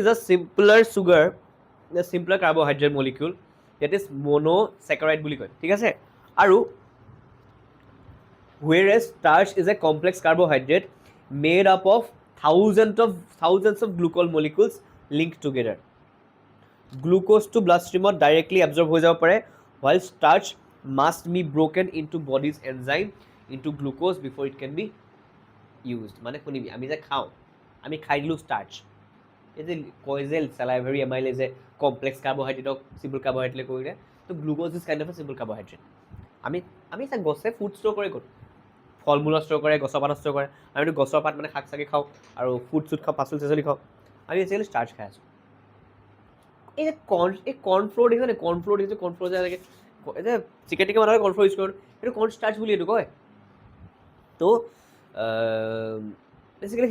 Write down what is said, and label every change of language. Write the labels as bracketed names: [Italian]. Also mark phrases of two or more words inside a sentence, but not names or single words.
[English] a simpler sugar a simpler carbohydrate molecule that is monosaccharide [Assamese] বুলি কয় ঠিক আছে আৰু [English] whereas starch is a complex carbohydrate made up of thousands of glucose molecules linked together glucose to bloodstream directly absorb [Assamese] হৈ যাব পাৰে [English] while starch must be broken into body's enzyme into glucose before it can be used [Assamese] মানে শুনিবি আমি যে খাওঁ আমি খাই দিলোঁ [English] starch [Assamese] এই যে কয় যে [English] salivary amylase complex carbohydrate simple carbohydrate [Assamese] কৰিলে তো [English] glucose is kind of a simple carbohydrate [Assamese] আমি এটা গছে [English] food store [Assamese] কৰে ক'ত ফল মূলৰ ষ্ট'ৰ কৰে গছৰ পাত ষ্ট'ৰ কৰে আমিতো গছৰ পাত মানে শাক চাকি খাওঁ আৰু ফুড চুড খাওঁ পাচলি চাচলি খাওঁ আমি [English] actually starch [Assamese] খাই আছোঁ এই যে কৰ্ণফ্ল'ৰ দেখিছে কৰ্ণফ্ল'ৰ দেখিছে কৰ্ণফ্ল'ৰ যে এনেকৈ এই যে চিকেন টিকেন মানুহে কৰ্ণফ্ল'ৰ ইউজ কৰোঁ এইটো [English] corn starch [Assamese] বুলি এইটো কয় তো বেচিকেলি